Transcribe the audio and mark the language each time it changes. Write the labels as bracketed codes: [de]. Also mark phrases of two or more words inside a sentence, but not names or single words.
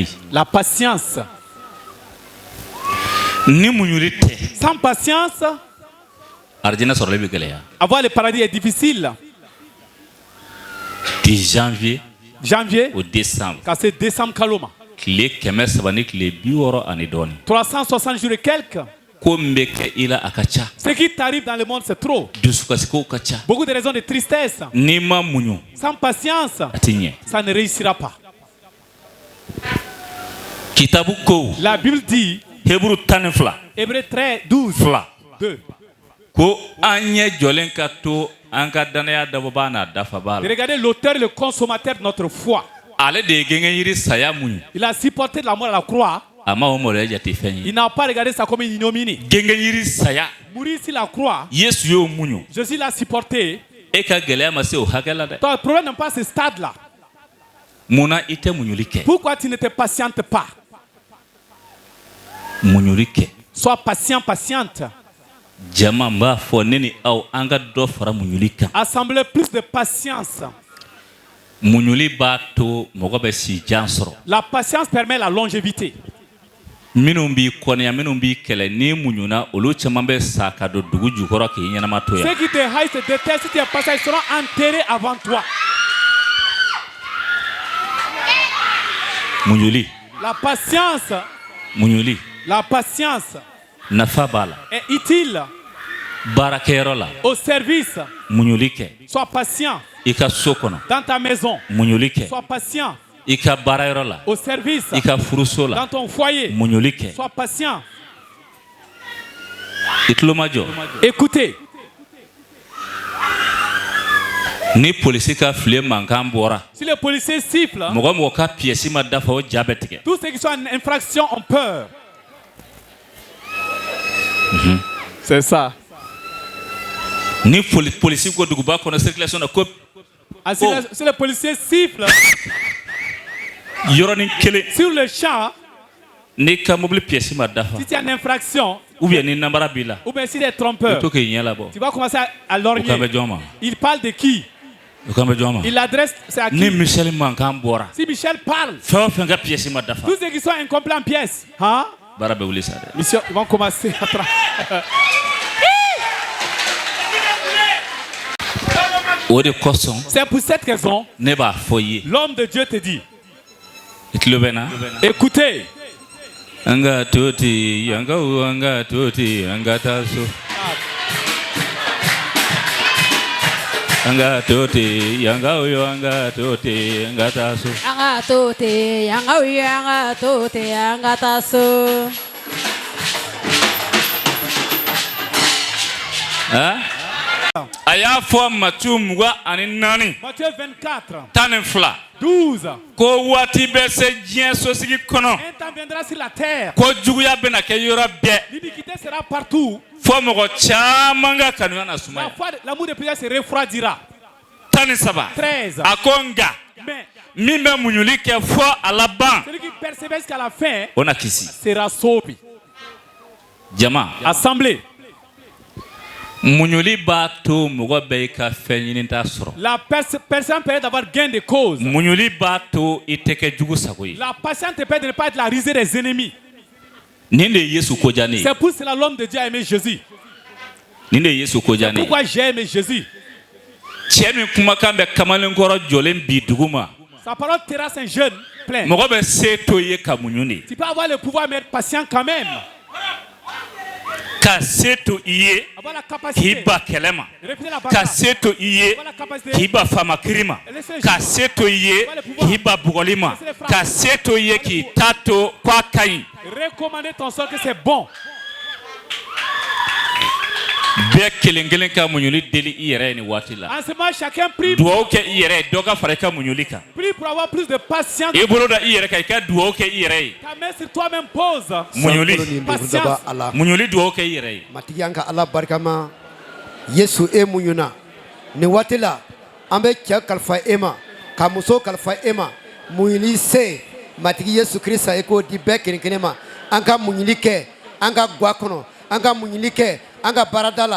[fr] La patience. [bm] Ni muɲuli tɛ. [fr] Sans patience, [bm] Arijinɛ sɔrɔli bɛ gɛlɛya. [fr] avoir le paradis est difficile. De janvier Janvier, au décembre. quand c'est décembre Kaloma. [bm] Tile 360 ni tile 60 ani dɔɔni. [fr] 360 jours et quelques. [bm] Ko min bɛ kɛ i la a ka ca. [fr] Ce qui t'arrive dans le monde, c'est trop. [bm] Dusukasikow ka ca. [fr] Beaucoup de raisons de tristesse. [bm] N'i ma muɲu [fr] Sans patience, [bm] a tɛ ɲɛ. [fr] ça ne réussira pas. [bm] Kitabu ko [fr] La Bible dit, Hébreu 12 Hébreux 13, 12, 2, [bm] ko an ɲɛ jɔlen ka to an ka danaya dabɔba n'a dafaba de la. [fr] regarder l'auteur et le consommateur de notre foi. [bm] Ale de ye gɛngɛnyiri saya muɲu. [fr] Il a supporté la mort à la croix. [bm] A ma o maloya jate fɛn ye. [fr] Il n'a pas regardé ça comme une ignominie. [bm] Gɛngɛnyiri saya. [fr] Mourir sur la croix, [bm] Yesu y'o muɲu. [fr] Jésus l'a supporté. [bm] E ka gɛlɛya ma se o hakɛ la dɛ. [fr] Ton problème n'est pas ce stade-là. [bm] Munna i tɛ muɲuli kɛ. [fr] Pourquoi tu ne te patientes pas? [bm] Muɲuli kɛ. [fr] Sois patient, patiente. [bm] Jama n b'a fɔ ne ni aw an ka dɔ fara muɲuli kan. [fr] Assemblez plus de patience. [bm] Muɲuli b'a to mɔgɔ bɛ si jan sɔrɔ. [fr] La patience permet la longévité. [bm] Minnu b'i kɔnɔya minnu b'i kɛlɛ n'i muɲuna olu caman bɛ sa ka don dugu jukɔrɔ k'i ɲɛnama to yan. [fr] Ceux qui te haïssent, te détestent, si tu es patient, ils seront enterrés avant toi. [bm] Muɲuli. [fr] La patience, [bm] Muɲuli. [fr] la patience [bm] Nafa b'a la. [fr] est utile [bm] Baarakɛyɔrɔ la. [fr] au service. [bm] Muɲuli kɛ. [fr] Sois patient [bm] I ka so kɔnɔ. [fr] dans ta maison. [bm] Muɲuli kɛ. [fr] Sois patient [bm] I ka baarayɔrɔ la. [fr] au service. [bm] I ka furuso la. [fr] Dans ton foyer. [bm] Muɲuli kɛ. [fr] Sois patient. [bm] I tulo ma jɔ. [fr] Écoutez, [bm] Ni polisi ka file mankan bɔra. [fr] si les policiers sifflent, [bm] Mɔgɔ mɔgɔ ka pièce ma dafa o ja bɛ tigɛ. [fr] tous ceux qui sont en infraction ont peur. C'est ça. [bm] Ni polisi ko duguba kɔnɔ circulation na ko [fr] Ah, si, si les policiers sifflent [bm] yɔrɔnin kelen. [fr] sur le champ, [bm] N'i ka mobili pièce ma dafa. [fr] si tu es en infraction, Ou bien [bm] ni namara b'i la. [fr] ou bien si tu es [bm] I [fr] trompeur, [bm] to k'i ɲɛ labɔ. [fr] tu vas commencer à [bm] O kan bɛ [fr] lorgner. [bm] jɔn ma. [fr] Il parle de qui? [bm] O kan bɛ jɔn ma. [fr] Il adresse, c'est à [bm] Ni [fr] qui? [bm] Michel mankan bɔra. [fr] Si Michel parle, [bm] Fɛn o fɛn ka pièce ma dafa. [fr] tous ceux qui sont incomplets en pièces, hein? [bm] Baara bɛ wuli sa dɛ. [fr] Mission, ils vont commencer à travailler. [bm] O de kosɔn [fr] C'est pour cette raison, [bm] ne b'a fɔ i ye. [fr] l'homme de Dieu te dit, [bm] I tulo bɛ na. [fr] écoutez, [bm] An ka to ten an ka wo an ka to ten an ka taa so. An ka to ten an ka wo an ka to ten an ka taa so. Anga tote, anga wi, anga tote, anga taso. A y'a fɔ Matiyu 24 [fr] Matthieu 24, 12 12. [bm] ko waati bɛ se diɲɛ sosigi kɔnɔ [fr] Un temps viendra sur la terre. [bm] ko juguya bɛna kɛ yɔrɔ bɛɛ [fr] L'iniquité sera partout. [bm] fɔ mɔgɔ caman ka kanuya na [fr] La [bm] sumaya. [fr] foi, l'amour de plusieurs se refroidira. 13 13. [bm] a ko nka [fr] Mais [bm] min bɛ muɲuli kɛ fɔ a laban [fr] celui qui persévère jusqu'à la fin [bm] o na kisi. [fr] sera sauvé. [bm] Jama [fr] Assemblée. [bm] muɲuli b'a to mɔgɔ bɛɛ i ka fɛn ɲini t'a sɔrɔ. [fr] La personne peut d'avoir gain de cause. [bm] Muɲuli b'a to i tɛ kɛ jugu sago ye. [fr] La patience te permet de ne pas être la risée des ennemis. [bm] Nin de ye Yesu ko diya ne ye. [fr] C'est pour cela l'homme de Dieu a aimé Jésus. [bm] Nin de ye Yesu ko diya ne ye. [fr] Pourquoi j'ai aimé Jésus? [bm] Cɛ min kumakan bɛ kamalenkɔrɔ jɔlen bi dugu ma. [fr] Sa parole terrasse un jeune plein. [bm] Mɔgɔ bɛ se to ye ka muɲu de. [fr] Tu peux avoir le pouvoir mais être patient quand même. [bm] Ka se to i ye k'i ba kɛlɛ ma. Ka se to i ye k'i ba fama kiri ma. Ka se to i ye k'i ba bugɔli ma. Ka se to i ye k'i ta to k'a ka ɲi. [fr] Recommander ton sort que c'est bon. [bm] Bɛɛ kelen kelen ka muɲuli deli i yɛrɛ ye ni waati la. [fr] En ce moment, chacun prie. [bm] Dugawu kɛ i yɛrɛ ye dɔ ka fara i ka muɲuli kan. [fr] Prie pour avoir plus de patience. [bm] I bolo da i yɛrɛ kan i ka dugawu kɛ i yɛrɛ ye. [fr] Ta main sur toi-même pose. [bm] Muɲuli. [fr] Patience. [bm] Muɲuli dugawu kɛ i yɛrɛ ye. Matigi an ka Ala barikama. Yesu e muɲuna. Ni waati la an bɛ cɛ kalifa e ma ka muso kalifa e ma. Muɲuli se matigi Yesu Krista e k'o di bɛɛ kelen kelen ma. An ka muɲuli kɛ an ka gwa kɔnɔ. An ka muɲuli kɛ an ka baarada la.